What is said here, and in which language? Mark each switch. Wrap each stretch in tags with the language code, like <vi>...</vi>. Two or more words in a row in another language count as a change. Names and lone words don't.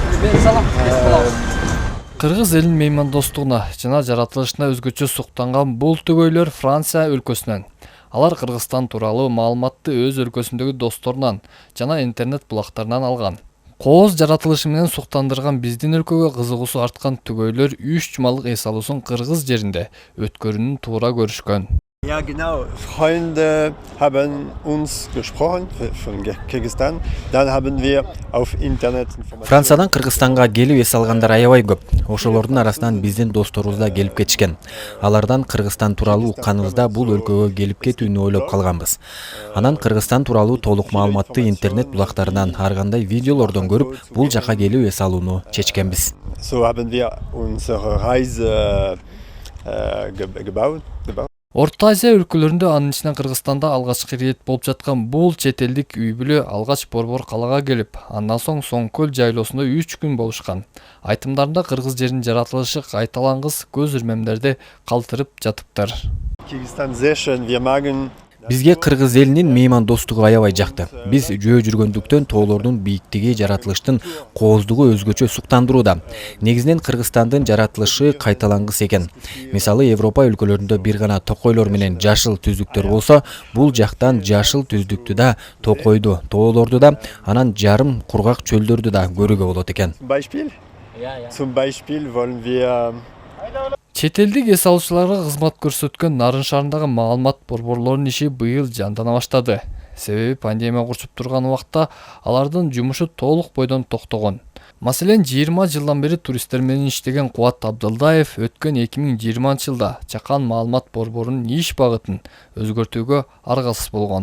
<ky>Кыргыз элинин меймандостугуна жана жаратылышына өзгөчө суктанган бул түгөйлөр Франция өлкөсүнөн. Алар Кыргызстан тууралуу маалыматты өз өлкөсүндөгү досторунан жана интернет булактарынан алган. Кооз жаратылышы менен суктандырган биздин өлкөгө кызыгуусу арткан түгөйлөр 3 жумалык эс алуусун Кыргыз жеринде өткөрүүнү туура көрүшкөн.</ky> <de>Ja, genau. Freunde haben uns gesprochen von Kirgisistan. Dann haben wir auf Internet</de> <ky>Франциядан Кыргызстанга келип эс алгандар аябай көп. Ошолордун арасынан биздин досторубуз да келип кетишкен. Алардан Кыргызстан тууралуу укканыбызда бул өлкөгө келип кетүүнү ойлоп калганбыз. Анан Кыргызстан тууралуу толук маалыматты интернет булактарынан ар кандай видеолордон көрүп, бул жака келип эс алууну чечкенбиз.</ky> <de>So haben wir unsere Reise gebaut.</de> <ky>Орто Азия өлкөлөрүндө, анын ичинен Кыргызстанда алгачкы ирет болуп жаткан бул чет элдик үй бүлө алгач Борбор калаага келип, андан соң Соңкөл жайлоосунда 3 күн болушкан. Айтымдарында Кыргыз жеринин жаратылышы кайталангыс көз ирмемдерди калтырып жатыптыр.</ky> <de>Kirgisistan sehr schön. Wir magen</de> <ky>Бизге Кыргыз элинин меймандостугу аябай жакты. Биз жөө жүргөндүктөн тоолордун бийиктиги жаратылыштын кооздугу өзгөчө суктандырууда. Негизинен Кыргызстандын жаратылышы кайталангыс экен. Мисалы, Европа өлкөлөрүндө бир гана токойлор менен жашыл түздүктөр болсо, бул жактан жашыл түздүктү да, токойду, тоолорду да, анан жарым кургак чөлдөрдү да көрүүгө болот экен.</ky> <de>Zum Beispiel wollen wir</de> <ky>Чет элдик эс алуучуларга кызмат көрсөткөн Нарын шаарындагы маалымат борборлорунун иши быйыл жандана баштады. Себеби пандемия курчуп турган убакта алардын жумушу толук бойдон токтогон. Маселен, 20 жылдан бери туристтер менен иштеген Кубат Абдылдаев өткөн 2020-жылда Чакан маалымат борборунун иш багытын өзгөртүүгө аргасыз болгон.</ky>